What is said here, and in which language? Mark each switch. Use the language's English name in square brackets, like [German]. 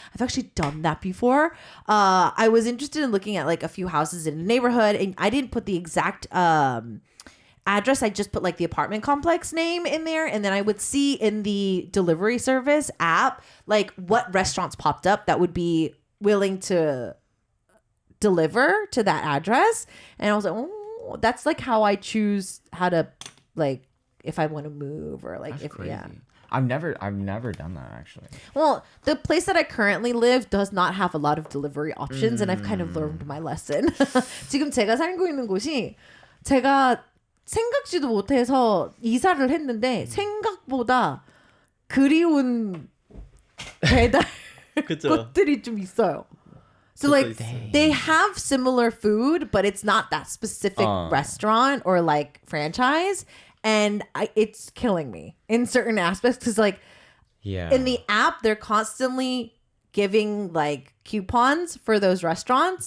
[English] I've actually done that before. I was interested in looking at like a few houses in the neighborhood, and I didn't put the exact address. I just put like the apartment complex name in there, and then I would see in the delivery service app like what restaurants popped up that would be willing to deliver to that address. And I was like, oh, that's like how I choose how to, like, if I want to move or like That's if crazy. yeah. I've never done that actually. Well, the place that I currently live does not have a lot of delivery options, and I've kind of learned my lesson. [Korean] 지금 제가 살고 있는 곳이 제가 생각지도 못해서 이사를 했는데 생각보다 그리운 배달 그쵸. 곳들이 좀 있어요. [English] So like they have similar food, but it's not that specific restaurant or like franchise, and it's killing me in certain aspects because like Yeah. in the app they're constantly giving like coupons for those restaurants,